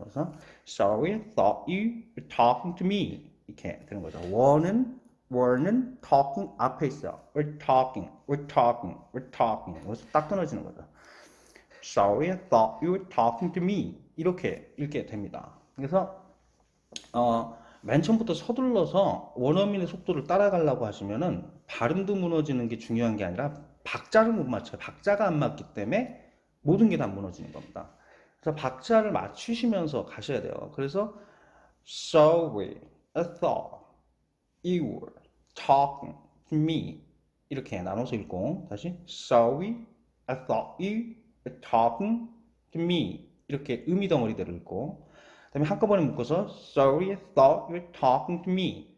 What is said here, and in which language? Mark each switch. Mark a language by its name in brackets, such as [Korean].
[Korean] 그래서 [English] Sorry, I thought you were talking to me. [Korean] 이렇게 되는 거죠. were는 talking 앞에 있어요. [English] We're talking. [Korean] 그래서 딱 끊어지는 거죠. [English] Sorry, I thought you were talking to me. [Korean] 이렇게 읽게 됩니다. 그래서 맨 처음부터 서둘러서 원어민의 속도를 따라가려고 하시면은 발음도 무너지는 게 중요한 게 아니라 박자를 못 맞춰요. 박자가 안 맞기 때문에 모든 게 다 무너지는 겁니다. 그래서 박자를 맞추시면서 가셔야 돼요. [English] 그래서 Sorry, I thought you were talking to me. [Korean] 이렇게 나눠서 읽고 다시 [English] Sorry, I thought you were talking to me. [Korean] 이렇게 의미 덩어리대로 읽고 그 다음에 한꺼번에 묶어서 [English] Sorry, I thought you were talking to me.